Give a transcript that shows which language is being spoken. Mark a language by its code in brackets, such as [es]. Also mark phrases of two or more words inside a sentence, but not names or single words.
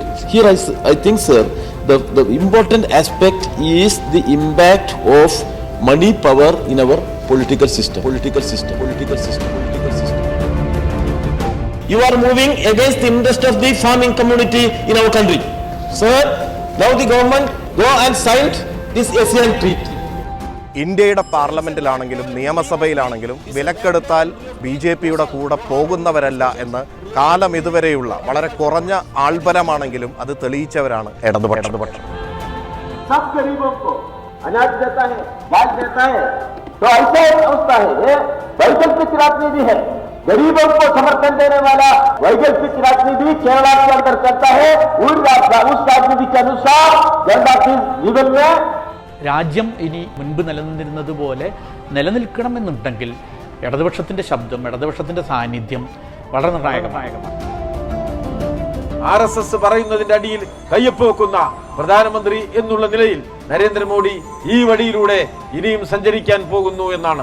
[en] Here I think, sir, the important aspect is the impact of money power in our political system. You are moving against the interest of the farming community in our country. Sir, now the government go and signed this ASEAN treaty. [ml] ഇന്ത്യയുടെ പാർലമെന്റിലാണെങ്കിലും നിയമസഭയിലാണെങ്കിലും വിലക്കെടുത്താൽ BJPയുടെ കൂടെ പോകുന്നവരല്ല എന്ന് കാലം ഇതുവരെയുള്ള വളരെ കുറഞ്ഞ ആൾബലമാണെങ്കിലും അത് തെളിയിച്ചവരാണ് ഇടതുപക്ഷം. [hi] अनाज देता है, दाल देता है, तो ऐसा अवस्था है, ये वैकल्पिक राजनीति है। गरीबों को समर्थन देने वाला वैकल्पिक राजनीति केरला के अंदर चलता है। उस राजनीति के अनुसार जनता के जीवन में [ml] രാജ്യം ഇനി മുൻപ് നിലനിന്നിരുന്നതുപോലെ നിലനിൽക്കണമെന്നുണ്ടെങ്കിൽ ഇടതുപക്ഷത്തിൻ്റെ ശബ്ദം, ഇടതുപക്ഷത്തിൻ്റെ സാന്നിധ്യം വളരെ നിർണായകമാണ്. RSS പറയുന്നതിന്റെ അടിയിൽ കയ്യൊപ്പ് വെക്കുന്ന പ്രധാനമന്ത്രി എന്നുള്ള നിലയിൽ നരേന്ദ്രമോദി ഈ വഴിയിലൂടെ ഇനിയും സഞ്ചരിക്കാൻ പോകുന്നു എന്നാണ്.